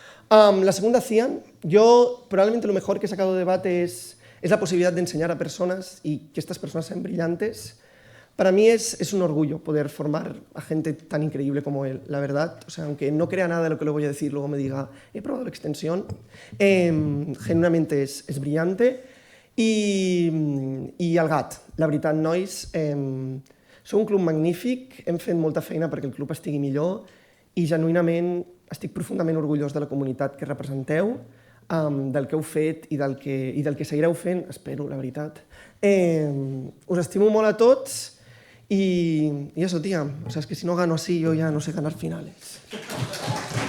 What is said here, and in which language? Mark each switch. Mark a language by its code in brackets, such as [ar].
[es] La segunda, Cian, yo probablemente lo mejor que he sacado de debate es la posibilidad de enseñar a personas y que estas personas sean brillantes. Para mí es un orgullo poder formar a gente tan increíble como él, la verdad. O sea, aunque no crea nada de lo que le voy a decir, luego me diga, he probado la extensión, genuinamente es brillante. [ca] I el GAT, la veritat, nois, sou un club magnífic, hem fet molta feina perquè el club estigui millor i genuïnament estic profundament orgullós de la comunitat que representeu, del que heu fet i del que seguireu fent, espero, la veritat. Us estimo molt a tots i [es] eso, tía, o sea, es que si no gano así yo ya no sé ganar finales.